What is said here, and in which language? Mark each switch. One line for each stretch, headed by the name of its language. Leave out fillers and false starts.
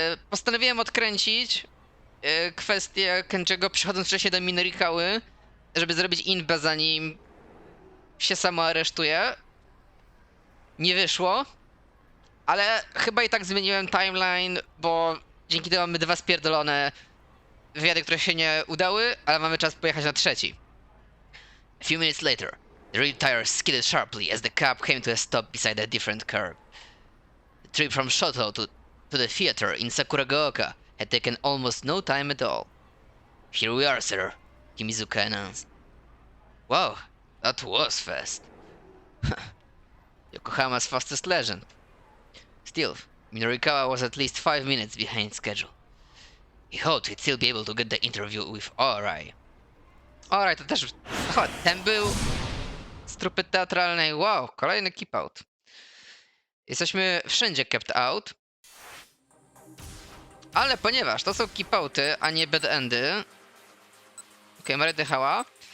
Polish: Postanowiłem odkręcić kwestię Kenji'ego przychodząc wcześniej do Minorikały, żeby zrobić inbę zanim się samo aresztuje. Nie wyszło. Ale chyba i tak zmieniłem timeline, bo dzięki temu mamy dwa spierdolone wywiady, które się nie udały, ale mamy czas pojechać na trzeci.
English: A few minutes later, the rear tire skidded sharply as the cab came to a stop beside a different curb. The trip from Shoto to the theater in Sakuragaoka had taken almost no time at all. Here we are, sir, Kimizuka announced. Wow, that was fast. Yokohama's fastest legend. Still, Minorikawa was at least 5 minutes behind schedule. He hoped he'd still be able to get the interview with Orai.
Polish: Orai to też... Aha, ten był z trupy teatralnej. Wow, kolejny keep out. Jesteśmy wszędzie kept out. Ale ponieważ to są keep outy, a nie bad endy. Okej, Mary dychała.